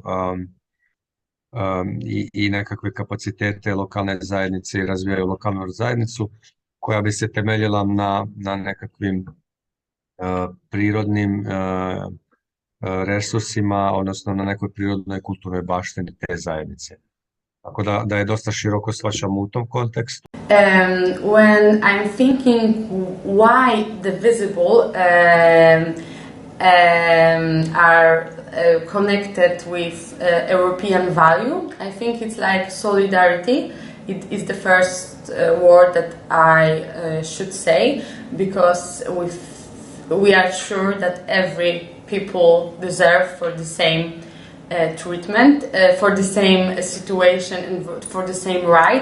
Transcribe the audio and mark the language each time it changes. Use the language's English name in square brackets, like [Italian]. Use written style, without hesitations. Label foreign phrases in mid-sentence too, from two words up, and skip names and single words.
[Croatian] i nekakve kapacitete lokalne zajednice i razvijaju lokalnu zajednicu koja bi se temeljila na nekakvim prirodnim resursima, odnosno na nekoj prirodnoj kulturnoj baštini te zajednice. Tako da je dosta široko shvaćamo u tom kontekstu. [English] When I'm thinking why the visible are connected with European value, I think it's like solidarity. It is the first word that I should say, because we are sure that every people deserve for the same treatment, for the same situation and for the same right.